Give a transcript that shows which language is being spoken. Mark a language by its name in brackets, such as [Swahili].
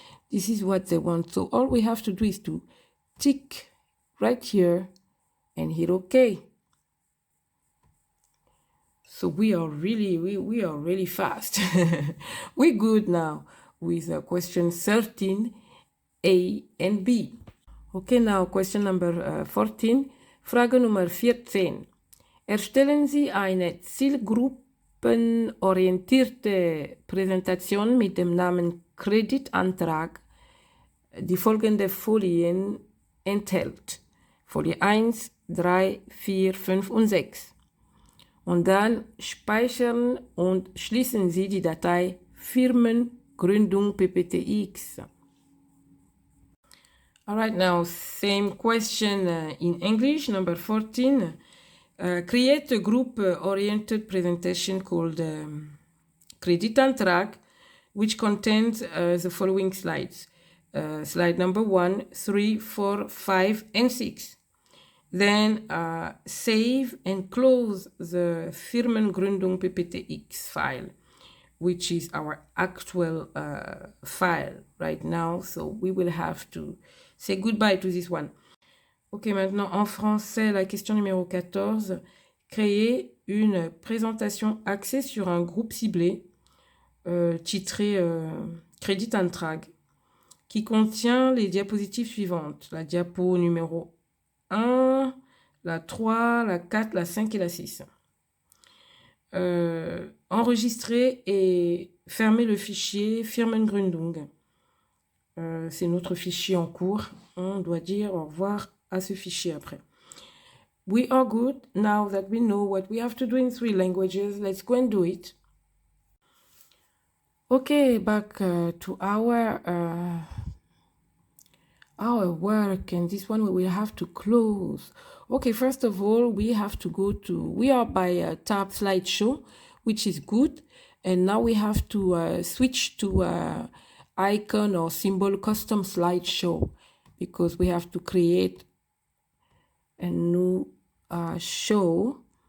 [English] This is what they want. So all we have to do is to tick right here and hit OK. So we are really fast. We're good now with question 13, A and B. Okay, now question number 14. [German] Frage Nummer 14. Erstellen Sie eine zielgruppenorientierte Präsentation mit dem Namen Kreditantrag, die folgende Folien enthält. Folie 1, 3, 4, 5 und 6. Und dann speichern und schließen Sie die Datei Firmengründung PPTX. [English] All right, now same question in English, number 14. Create a group-oriented presentation called Credit and Track, which contains the following slides. Slide number 1, 3, 4, 5, and 6. Then save and close the Firmengründung PPTX file, which is our actual file right now. So we will have to say goodbye to this one. [French] Ok, maintenant en français, la question numéro 14. Créer une présentation axée sur un groupe ciblé titré Credit and Track, qui contient les diapositives suivantes. La diapo numéro 1, la 3, la 4, la 5 et la 6. Enregistrer et fermer le fichier Firmengründung. C'est notre fichier en cours. On doit dire au revoir à ce fichier après. [English] We are good now that we know what we have to do in 3 languages. Let's go and do it. Okay, back to our work, and this one we will have to close. Okay, first of all, we have to go to, we are by tab slideshow, which is good, and now we have to switch to icon or symbol custom slideshow, because we have to create a new show.